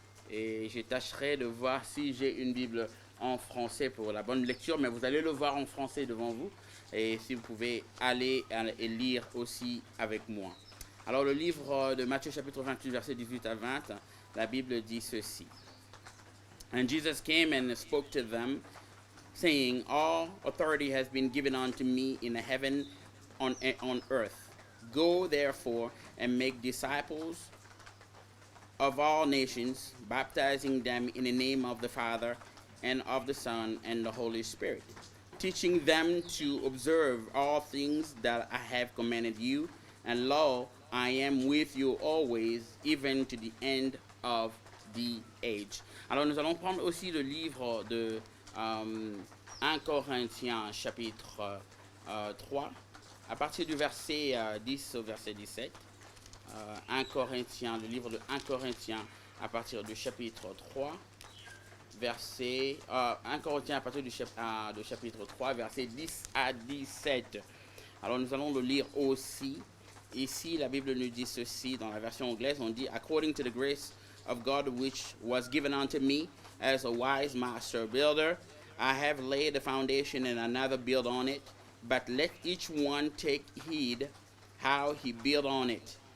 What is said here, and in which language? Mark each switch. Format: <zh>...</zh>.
<fr>Et je tâcherai de voir si j'ai une Bible en français pour la bonne lecture, mais vous allez le voir en français devant vous. Et si vous pouvez aller et lire aussi avec moi. Alors le livre de Matthieu chapitre 28 verset 18 à 20, la Bible dit ceci.</fr> <en>And Jesus came and spoke to them, saying, All authority has been given unto me in heaven and on earth. Go therefore and make disciples of all nations, baptizing them in the name of the Father and of the Son and the Holy Spirit, teaching them to observe all things that I have commanded you, and lo, I am with you always, even to the end of the age.</en> <fr>Alors nous allons prendre aussi le livre de 1 Corinthiens chapitre 3, à partir du verset 10 au verset 17. 1 Corinthiens, le livre de 1 Corinthiens à partir du chapitre 3, verset 1 Corinthiens à partir du chapitre 3, verset 10 à 17. Alors nous allons le lire aussi. Ici, la Bible nous dit ceci dans la version anglaise, on dit</fr> <en>« According to the grace of God which was given unto me as a wise master builder, I have laid the foundation and another build on it, but let each one take heed how he build on it.</en>